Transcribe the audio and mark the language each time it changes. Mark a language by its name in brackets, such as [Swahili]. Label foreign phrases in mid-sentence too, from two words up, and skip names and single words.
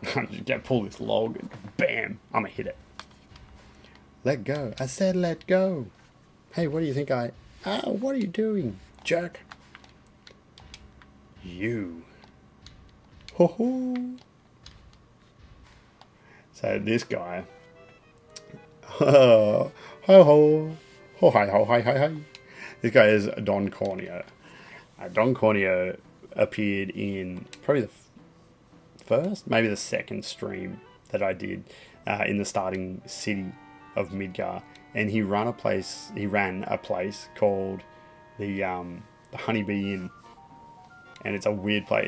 [English] Just get pull this log and bam, I'ma hit it. Let go. I said let go. Hey, what do you think what are you doing, jerk? You. Ho ho. So this guy. Ho ho. Ho hi ho hi hi hi. This guy is Don Corneo. Don Corneo appeared in probably the first, maybe the second stream that I did in the starting city of Midgar, and he ran a place called the Honeybee Inn, and it's a weird place.